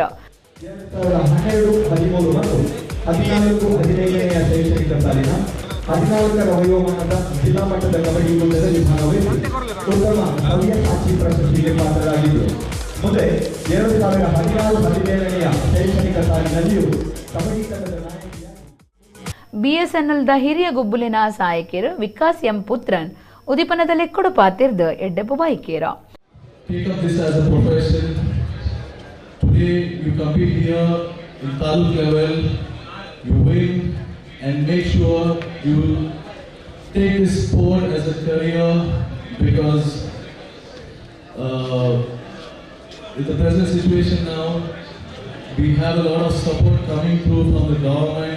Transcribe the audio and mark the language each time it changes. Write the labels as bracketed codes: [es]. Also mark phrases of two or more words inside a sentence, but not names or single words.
[kn] 2012-13 ಮತ್ತು 14-15ನೇ ಶೈಕ್ಷಣಿಕ ಸಾಲಿನ 14ರ ವಯೋಮಾನದ ಜಿಲ್ಲಾ ಮಟ್ಟದ ಕಬಡ್ಡಿ ಕೂಟದ ವಿಭಾಗದಲ್ಲಿ ಉತ್ತಮ ಭವ್ಯ ಸಾಕ್ಷಿ ಪ್ರಶಸ್ತಿಗೆ ಪಾತ್ರರಾಗಿದ್ದು ಮುಂದೆ 2016-17ನೇ ಶೈಕ್ಷಣಿಕ ಸಾಲಿನಲ್ಲಿಯೂ ಕಬಡ್ಡಿ ತಂಡದ [tcy] ಬಿಎಸ್ಎನ್ಎಲ್ದ ಹಿರಿಯ ಗೊಬ್ಬುಲಿನ ಸಹಾಯಕಿಯರು ವಿಕಾಸ್ ಎಂ ಪುತ್ರನ್ ಉದಿಪನದಲ್ಲಿ ಕೊಡು ಪಾತಿರ್ದ ಎಡ್ಡೆಪ್ಪು ಬಾಯಿಕೇರ. [en] Today you compete here in taluk level, you win and make sure you take this sport as a career because in the present situation now we have a lot of support coming through from the government.